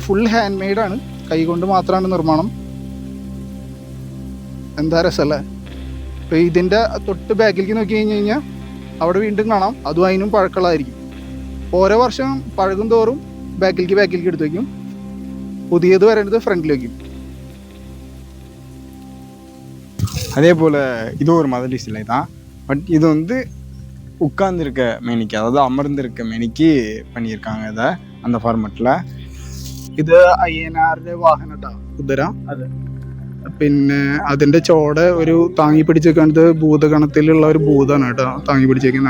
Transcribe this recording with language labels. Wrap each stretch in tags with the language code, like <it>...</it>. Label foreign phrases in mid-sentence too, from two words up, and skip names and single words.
<en>full hand</en> <ml>മെയ്ഡാണ്, കൈകൊണ്ട് മാത്രമാണ് നിർമ്മാണം. എന്താ രസമല്ലേ. ഇപ്പോൾ ഇതിൻ്റെ തൊട്ട് ബാക്കിലേക്ക് നോക്കി കഴിഞ്ഞാൽ അവിടെ വീണ്ടും കാണാം, അതും അതിനും പഴക്കമുള്ളതായിരിക്കും. ഓരോ വർഷം പഴകും തോറും ബാക്കിലേക്ക് എടുത്ത് വയ്ക്കും. പുതിയത് വരേണ്ടത് ഫ്രണ്ടിൽ വയ്ക്കും.</ml> <ta>அதே போல் இது ஒரு மதலி சிலை தான். பட் இது வந்து உட்கார்ந்துருக்க மேனிக்கு, அதாவது அமர்ந்திருக்க மேனிக்கு பண்ணியிருக்காங்க இதை அந்த ஃபார்மெட்டில்.</ta> <ml>ഇത് അയ്യനാരുടെ വാഹനട്ടാ, കുതിര. അതെ. പിന്നെ അതിൻ്റെ ചോട ഒരു താങ്ങി പിടിച്ചേക്കുന്നത് ഭൂതഗണത്തിലുള്ള ഒരു ഭൂതമാണ് കേട്ടോ താങ്ങി പിടിച്ചേക്കുന്നത്.</ml>